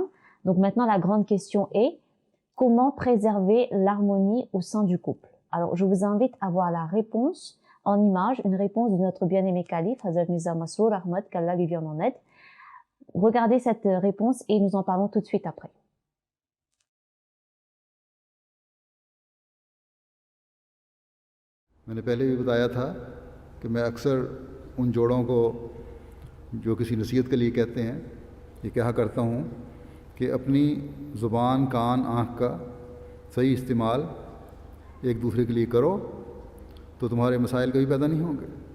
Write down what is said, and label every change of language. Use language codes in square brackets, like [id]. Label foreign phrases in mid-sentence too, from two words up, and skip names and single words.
[fr] Donc maintenant, la grande question est comment préserver l'harmonie au sein du couple. Alors, je vous invite à voir la réponse en image, une réponse de notre bien-aimé calife, Hazrat Mirza Masroor Ahmad, qu'Allah lui vienne en aide. Regardez cette réponse et nous en parlons tout de suite après. [ur] میں نے پہلے بھی بتایا تھا کہ میں اکثر ان جوڑوں کو جو کسی نصیحت کے لیے کہتے ہیں یہ کہا کرتا ہوں کہ اپنی زبان، کان، آنکھ کا صحیح استعمال ایک دوسرے کے لیے کرو تو تمہارے مسائل کبھی پیدا نہیں ہوں گے.